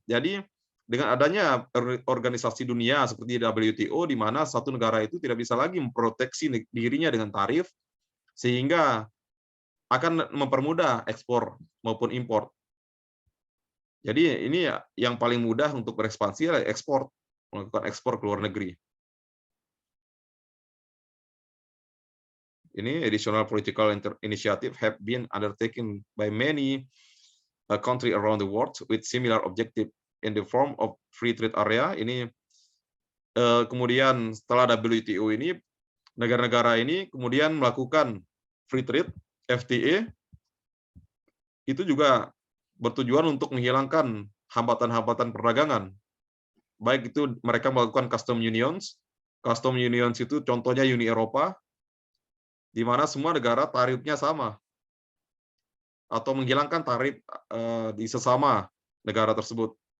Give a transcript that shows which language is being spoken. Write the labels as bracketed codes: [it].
[id] Jadi dengan adanya organisasi dunia seperti WTO, di mana satu negara itu tidak bisa lagi memproteksi dirinya dengan tarif, sehingga akan mempermudah ekspor maupun impor. Jadi ini yang paling mudah untuk berekspansi adalah ekspor, melakukan ekspor ke luar negeri. [en] Ini additional political initiative have been undertaken by many country around the world with similar objective in the form of free trade area. [id] Ini kemudian setelah WTO ini, negara-negara ini kemudian melakukan free trade (FTA). Itu juga bertujuan untuk menghilangkan hambatan-hambatan perdagangan. Baik itu mereka melakukan custom unions. Custom unions itu contohnya Uni Eropa, di mana semua negara tarifnya sama, atau menghilangkan tarif di sesama negara tersebut.